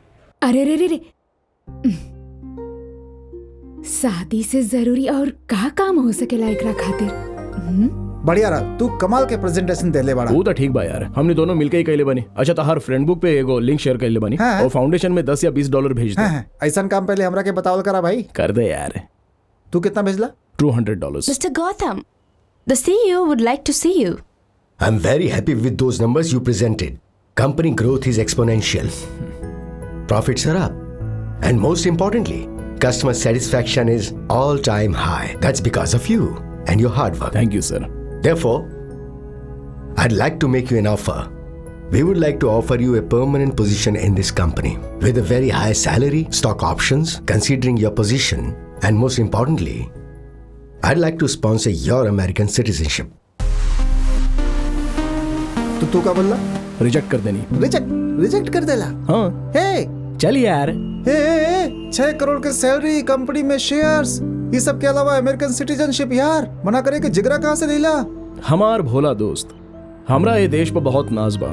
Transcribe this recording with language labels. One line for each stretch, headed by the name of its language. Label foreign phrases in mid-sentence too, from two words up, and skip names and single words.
Bhojpuri: अरे रे रे रे, शादी से जरूरी और का काम हो सकेला एकरा खातिर? बढ़िया रहा, तू कमाल के प्रेजेंटेशन देले बड़ा। वो तो ठीक बा यार, हमने दोनों मिलके ही कैले बनी। अच्छा, तहार फ्रेंड बुक पे एगो
English: link share
Bhojpuri: कैले बनी और फाउंडेशन में 10 या 20 डॉलर भेज दे। ऐसा काम पहले हमरा के बतावल करा भाई। कर दे यार। तू कितना भेजला? $200।
English: Mr. Gotham, the CEO would like to see you. I'm very happy with those numbers you presented. Company growth is exponential. Profits are up. And most importantly, customer satisfaction is all-time high. That's because of you and your hard work. Thank you, sir. Therefore, I'd like to make you an offer. We would like to offer you a permanent position in this company with a very high salary, stock options, considering your position, and most importantly, I'd like to sponsor your American citizenship.
Bhojpuri: तो तू क्या बोलला? रिजेक्ट कर देनी। रिजेक्ट कर देला? हाँ। हे, चल यार। 6 करोड़ के सैलरी, कंपनी में शेयर्स, ये सब के अलावा
English: American citizenship
Bhojpuri: यार, मना करे कि जिगरा कहाँ से लीला? हमार भोला दोस्त, हमरा ये देश पर बहुत नाज बा।